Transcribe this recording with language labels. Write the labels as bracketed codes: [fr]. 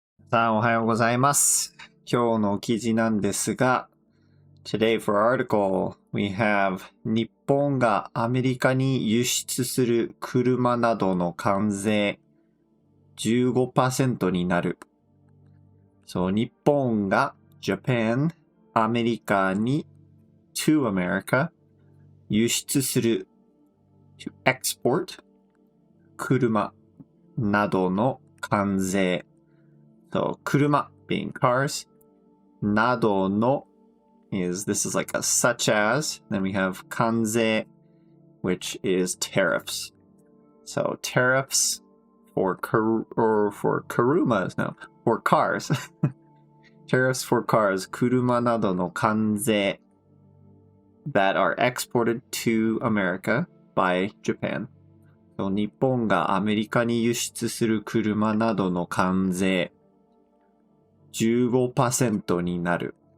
[ja] さんおはようございます。今日の記事なんですが、 [en] Today for our article, we have [ja] 日本がアメリカに輸出する車などの関税 15% になる。そう、日本が Japan、アメリカに [en] to America [ja] 輸出する [en] to export [ja] 車などの関税。 [en] So, 車 being cars, などの this is like a such as, then we have 関税, which is tariffs. So, tariffs for karumas, no, for cars. Tariffs for cars, [ja] 車などの関税 [en] that are exported to America by Japan. [ja] So, 日本がアメリカに輸出する車などの関税15% になる。